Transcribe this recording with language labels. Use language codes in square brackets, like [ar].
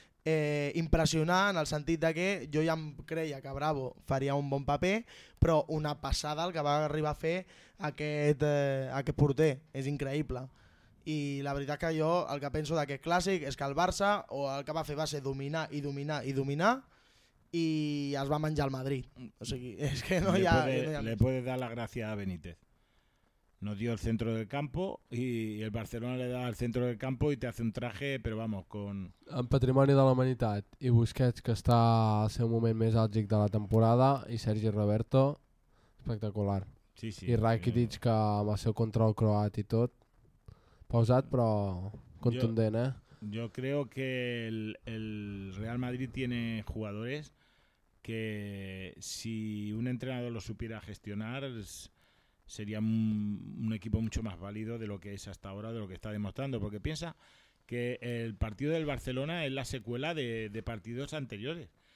[ca] impressionar en el sentit de que jo ja em creia que Bravo faria un bon paper, però una passada el que va arribar a fer aquest porter, és increïble. I la veritat que jo el que penso d'aquest clàssic és que el Barça o el que va fer va ser dominar i dominar i dominar i es va menjar el Madrid. O sigui, és que no [es] le puedes dar la gracia a Benítez. Nos dio el centro del campo y el Barcelona le da el centro del campo y te hace un traje, pero vamos, con... [ca] En patrimoni de la humanitat i Busquets, que està al seu moment més àlgic de la temporada, i Sergi Roberto, espectacular. Sí, sí. I Rakitic, que amb el seu control croat i tot, pausat però contundent, [es] yo, eh? Yo creo que el Real Madrid tiene jugadores que si un entrenador lo supiera gestionar... sería un equipo mucho más válido de lo que es hasta ahora, de lo que está demostrando. Porque piensa que el partido del Barcelona es la secuela de partidos anteriores.